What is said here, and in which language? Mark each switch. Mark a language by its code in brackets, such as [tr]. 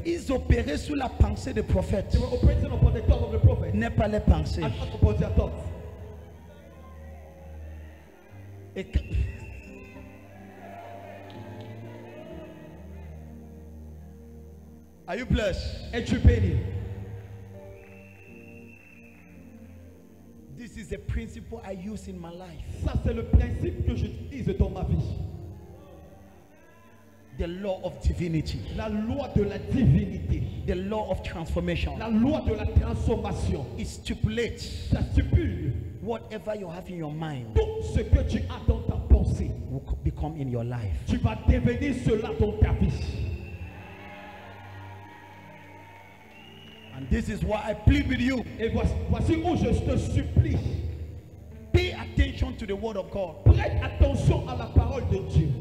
[fr] ils opéraient sous la pensée des prophètes. [en] they were operating upon the thought of the prophet [fr] N'est pas les pensées. [en] and not upon their thoughts. [fr] Et que- [en] Are you blessed? [fr] Es-tu béni? [en] This is a principle I use in my life. [fr] Ça, c'est le principe que j'utilise dans ma vie. [en] The law of divinity. [fr] La loi de la divinité. [en] The law of transformation. [fr] La loi de la transformation. [en] It stipulates [fr] Ça stipule [en] whatever you have in your mind [fr] tout ce que tu as dans ta pensée. [en] will become in your life. [fr] Tu vas devenir cela dans ta vie. [en] And this is why I plead with you. [fr] Et voici où je te supplie. [en] Pay attention to the word of God. [fr] Prête attention à la parole de Dieu.